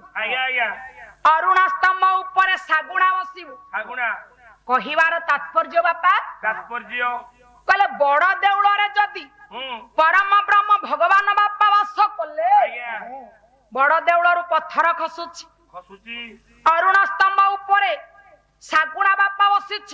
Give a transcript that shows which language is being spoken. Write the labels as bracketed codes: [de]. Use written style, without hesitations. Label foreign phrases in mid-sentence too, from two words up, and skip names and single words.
[or] आया आया ଅରୁଣ ସ୍ତମ୍ଭ ଉପର ସାଗୁଣା ବସିବୁ सागुणा କହିବାର ତାତ୍ପର୍ଯ୍ୟ ବାପା ତାତ୍ପର୍ଯ୍ୟ କହିଲେ ବଡ ଦେଉଳରେ ଯଦି ପରମ ବ୍ରହ୍ମ ଭଗବାନ ବାପା ବାସ କଲେ ଆଜ୍ଞା ବଡ ଦେଉଳରୁ ପଥର ଖସୁଛି ଖସୁଛି ଅରୁଣ ସ୍ତମ୍ଭ ଉପରେ ଶାଗୁଣା ବାପା ବସିଛି